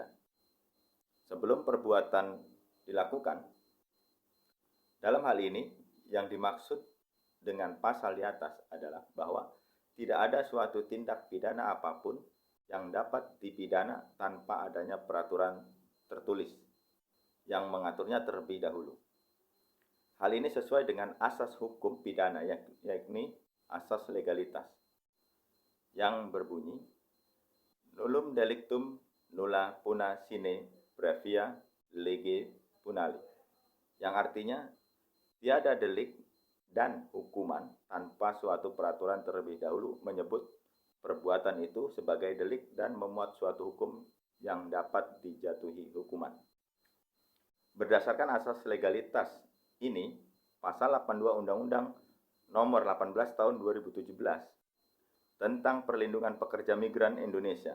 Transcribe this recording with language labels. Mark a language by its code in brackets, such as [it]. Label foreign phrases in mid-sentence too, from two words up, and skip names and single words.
[id] Sebelum perbuatan dilakukan, dalam hal ini yang dimaksud dengan pasal di atas adalah bahwa tidak ada suatu tindak pidana apapun yang dapat dipidana tanpa adanya peraturan tertulis yang mengaturnya terlebih dahulu. Hal ini sesuai dengan asas hukum pidana, yakni asas legalitas, yang berbunyi [la] nullum delictum nulla puna sine previa lege punali, [id] yang artinya tiada delik dan hukuman tanpa suatu peraturan terlebih dahulu menyebut perbuatan itu sebagai delik dan memuat suatu hukum yang dapat dijatuhi hukuman. Berdasarkan asas legalitas ini, pasal 82 Undang-Undang nomor 18 tahun 2017 tentang perlindungan pekerja migran Indonesia.